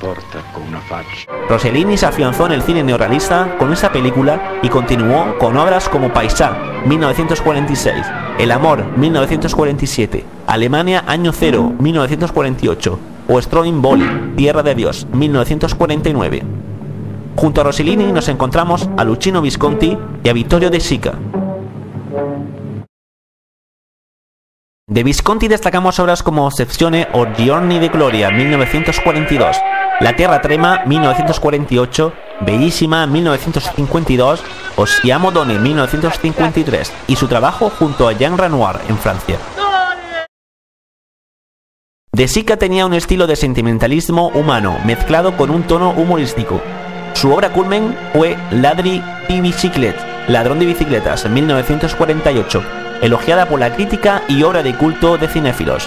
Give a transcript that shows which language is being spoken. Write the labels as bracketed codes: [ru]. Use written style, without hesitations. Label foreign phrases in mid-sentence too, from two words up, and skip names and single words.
[es] Rossellini se afianzó en el cine neorrealista con esa película y continuó con obras como Paisà, 1946, El amor, 1947, Alemania Año Cero, 1948, o Stromboli, Tierra de Dios, 1949. Junto a Rossellini nos encontramos a Luchino Visconti y a Vittorio De Sica. De Visconti destacamos obras como Ossessione o Giorni di Gloria, 1942, La Tierra Trema, 1948, Bellísima, 1952, o Siamo Donne, 1953, y su trabajo junto a Jean Renoir en Francia. De Sica tenía un estilo de sentimentalismo humano, mezclado con un tono humorístico. Su obra culmen fue Ladri di Biciclette, Ladrón de Bicicletas, 1948, elogiada por la crítica y obra de culto de cinéfilos.